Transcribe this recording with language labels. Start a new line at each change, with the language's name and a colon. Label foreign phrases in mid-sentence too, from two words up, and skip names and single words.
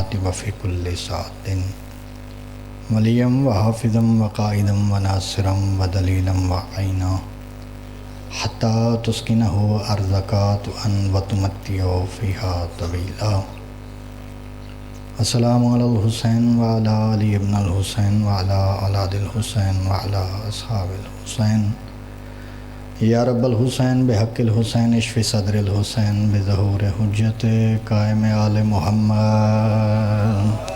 Arabic: وفی کل ساعت ولیم وحافظم وقائدم وناصرم ودلیلم وعینا حتی تسکنہ ارضک طوعا وتمتع فیہا طویلا۔ السلام علی الحسین وعلی علی ابن الحسین وعلی اولاد الحسین وعلی اصحاب الحسین۔ یا رب الحسین بحق الحسین اشف صدر الحسین بظہور حجت قائم آل محمد۔